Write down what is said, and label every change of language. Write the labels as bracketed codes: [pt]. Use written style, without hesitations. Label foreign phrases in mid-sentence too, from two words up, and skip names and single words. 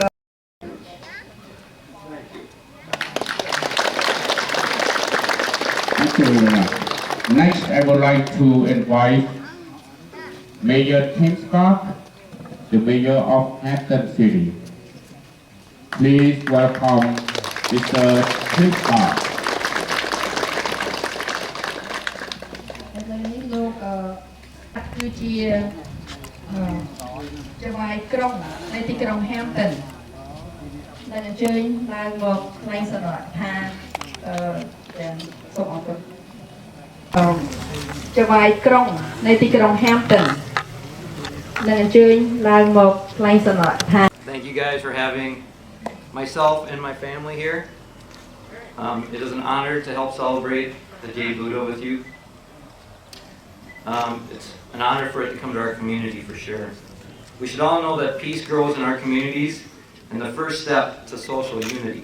[en] Thank you very much. Next, I would like to invite Mayor Tim Scott, the Mayor of Hampton City. Please welcome Mr. Tim Scott. [km] នេះលោកគឺជាចៅហ្វាយក្រុងនៃទីក្រុង Hampton ដែលអញ្ជើញឡើងមកថ្លែងសន្និដ្ឋានទាំងសូមអរគុណចៅហ្វាយក្រុងនៃទីក្រុង Hampton ដែលអញ្ជើញឡើងមកថ្លែងសន្និដ្ឋាន [en] Thank you guys for having myself and my family here. It is an honor to help celebrate the Jade Buddha with you. It's an honor for it to come to our community for sure. We should all know that peace grows in our communities and the first step to social unity.